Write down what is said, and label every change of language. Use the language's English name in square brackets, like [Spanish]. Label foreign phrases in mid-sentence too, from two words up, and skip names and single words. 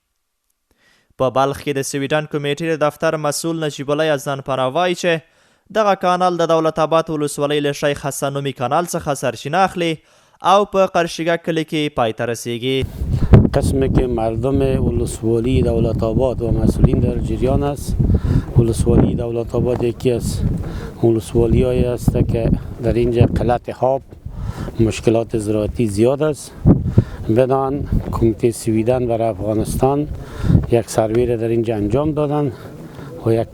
[Pashto] په بلخ کې د سویډن کمیټې دفتر مسؤل نجیب الله یزدانپناه وایي چې دغه کانال د دولت آباد ولسوالۍ له شیخ حسن نومي کانال څخه سرچینه اخلي او په قرشیګک کلي کې پای ته رسیږي. [Persian] قسمی که مردم ولسوالی دولت آباد و مسئولین در جریان است. ولسوالی دولت آباد یکی از ولسوالی هایی است که در اینجا قلت آب مشکلات زراعتی زیاد است. بدان کمیته سویدن برای افغانستان یک سروی را در اینجا انجام دادن و یک